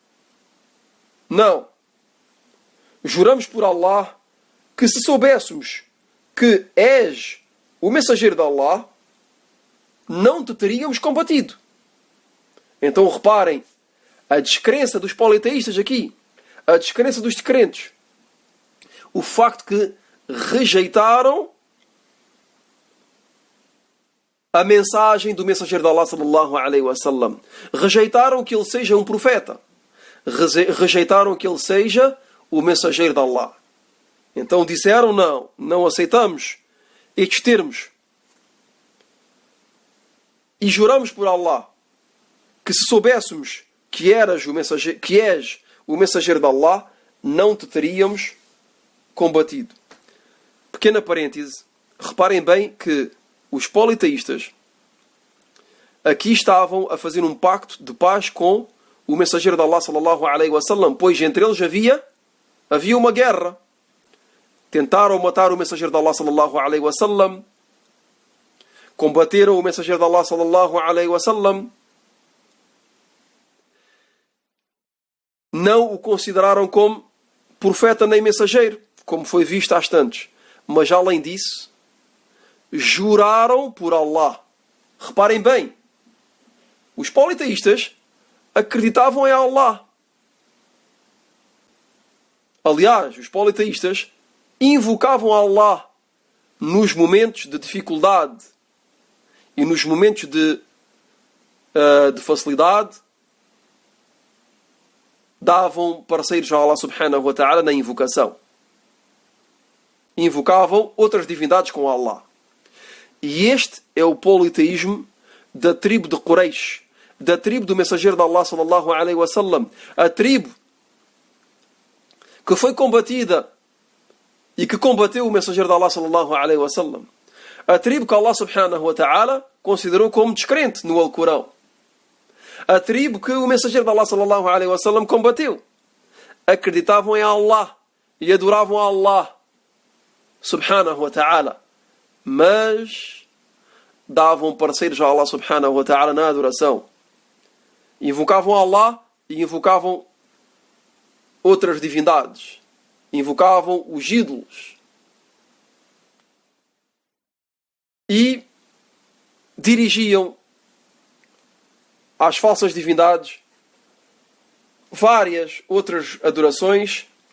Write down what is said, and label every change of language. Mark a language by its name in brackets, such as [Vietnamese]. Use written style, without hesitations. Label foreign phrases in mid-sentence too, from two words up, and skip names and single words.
[Portuguese] Juramos por Allah que se soubéssemos que és o mensageiro de Allah, não te teríamos combatido. Então reparem a descrença dos politeístas aqui, a descrença dos descrentes. O facto que rejeitaram a mensagem do mensageiro de Allah, [Arabic] sallallahu alaihi wasallam. [Portuguese] Rejeitaram que ele seja um profeta. Rejeitaram que ele seja o mensageiro de Allah. Então disseram: não aceitamos estes termos. E juramos por Allah que se soubéssemos que és o mensageiro de Allah, não te teríamos combatido. Pequena parêntese. Reparem bem que os politeístas aqui estavam a fazer um pacto de paz com o mensageiro de Allah, [Arabic] sallallahu alaihi wasallam, [Portuguese] pois entre eles havia uma guerra. Tentaram matar o mensageiro de Allah, [Arabic] sallallahu alaihi wasallam. [Portuguese] Combateram o mensageiro de Allah, [Arabic] sallallahu alaihi wasallam. [Portuguese] Não o consideraram como profeta nem mensageiro, como foi visto há instantes. Mas além disso, juraram por Allah. Reparem bem, os politeístas acreditavam em Allah. Aliás, os politeístas invocavam Allah nos momentos de dificuldade e nos momentos de facilidade. Davam parceiros a [Arabic] Allah subhanahu wa ta'ala [Portuguese] na invocação. Invocavam outras divindades com Allah. E este é o politeísmo da tribo de Quraysh, da tribo do mensageiro de Allah, [Arabic] sallallahu alaihi wasallam, [Portuguese] a tribo que foi combatida e que combateu o mensageiro de Allah, [Arabic] sallallahu alaihi wasallam, [Portuguese] a tribo que [Arabic] Allah subhanahu wa ta'ala [Portuguese] considerou como descrente no Alcorão, a tribo que o mensageiro de Allah, [Arabic] sallallahu alaihi wasallam, [Portuguese] combateu. Acreditavam em Allah e adoravam a [Arabic] Allah subhanahu wa ta'ala, [Portuguese] mas davam parceiros a [Arabic] Allah subhanahu wa ta'ala [Portuguese] na adoração. Invocavam Allah e invocavam outras divindades. Invocavam os ídolos. E dirigiam às falsas divindades várias outras adorações.